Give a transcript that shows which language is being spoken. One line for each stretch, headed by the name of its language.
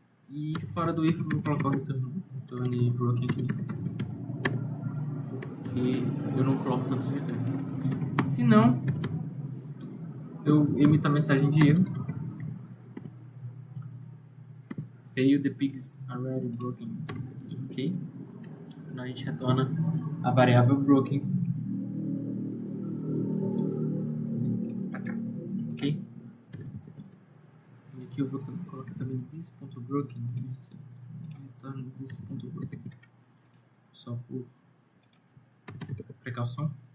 Portuguese: E fora do if eu vou colocar o return broken aqui, porque eu não coloco tantos return. Se não, eu emito a mensagem de erro.
English: Fail, the pigs already broken.
Portuguese: Ok? Então a gente retorna a variável broken para cá. Ok? E aqui eu vou colocar também this.broken. Retorno this.broken. Só por precaução.